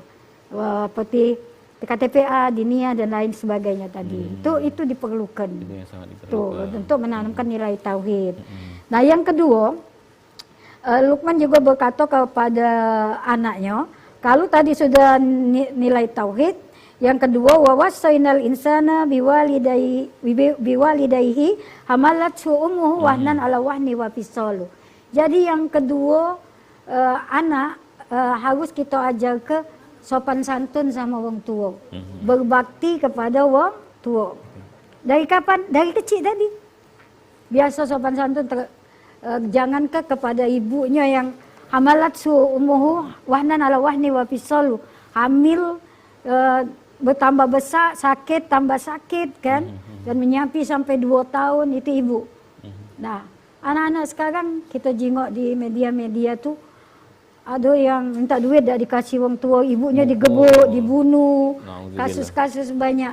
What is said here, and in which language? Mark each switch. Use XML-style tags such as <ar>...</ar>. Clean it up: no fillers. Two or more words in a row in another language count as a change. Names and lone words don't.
<id>Seperti PKTPA, Diniyah dan lain sebagainya tadi. Itu diperlukan. Untuk menanamkan nilai tauhid. Nah, yang kedua, Luqman juga berkata kepada anaknya, kalau tadi sudah nilai tauhid, yang kedua</id> <ar>ووصينا الإنسان بوالديه حملته أمه وهنا على وهن وفصاله.</ar> <id>Jadi yang kedua, anak harus kita ajar ke sopan santun sama orang tua, berbakti kepada orang tua. Dari kapan? Dari kecil tadi. Biasa sopan santun, jangan kepada ibunya yang</id> <ar>حملت أمه وهنا على وهن وفصاله.</ar> <id>Hamil bertambah besar, sakit tambah sakit kan, dan menyampi sampai 2 tahun itu ibu. Nah, anak-anak sekarang kita jengok di media-media tuh, ada yang minta duit dah dikasih orang tua, ibunya digebuk, dibunuh, kasus-kasus banyak.</id>